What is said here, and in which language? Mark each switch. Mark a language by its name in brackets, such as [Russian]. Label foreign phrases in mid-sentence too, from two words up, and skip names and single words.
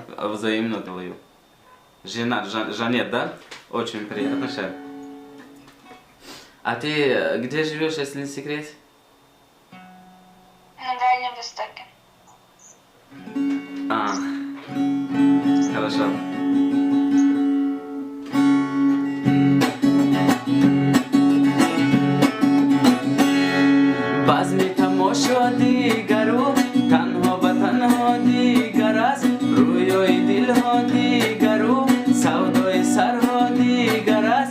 [Russian] Взаимно говорю. Женат, Жанет, да? Очень приятно, шеф. А ты где живешь, если не секрет? На Дальнем Востоке. А, хорошо. [Tajik] базми тамошо дигару, танҳо ба танҳо дигар аст. рӯёи дилҳо дигару, савдои сарҳо дигар аст.